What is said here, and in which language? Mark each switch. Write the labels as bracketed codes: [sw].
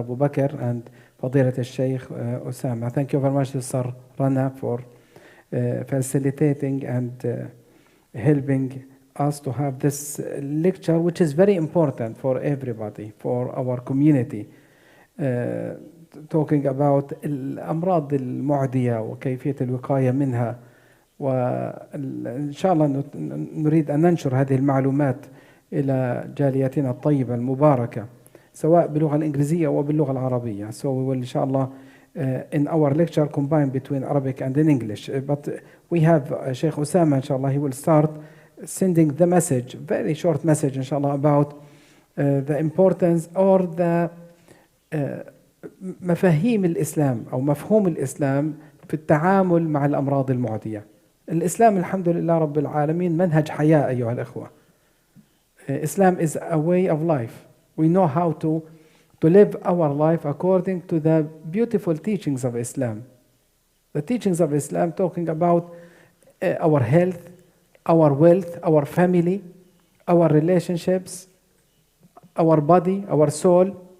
[en] Abu Bakr, and Fadilat al-Sheikh Osama. Thank you very much, Sister Rana, for facilitating and helping us to have this lecture, which is very important for everybody, for our community. Talking about [ar] الأمراض المعدية وكيفية الوقاية منها، وإن شاء الله نريد أن ننشر هذه المعلومات إلى جاليتنا الطيبة المباركة سواء باللغة الإنجليزية أو باللغة العربية. [en] So we will [ar] إن شاء الله [en] in our lecture combine between Arabic and in English. But we have Sheikh Osama, inshallah, he will start sending the message, very short message, inshallah, about the importance or the [ar] مفاهيم الإسلام أو مفهوم الإسلام في التعامل مع الأمراض المعدية. الإسلام الحمد لله رب العالمين منهج حياة أيها الأخوة. [en] Islam is a way of life. We know how to live our life according to the beautiful teachings of Islam. The teachings of Islam talking about our health, our wealth, our family, our relationships, our body, our soul.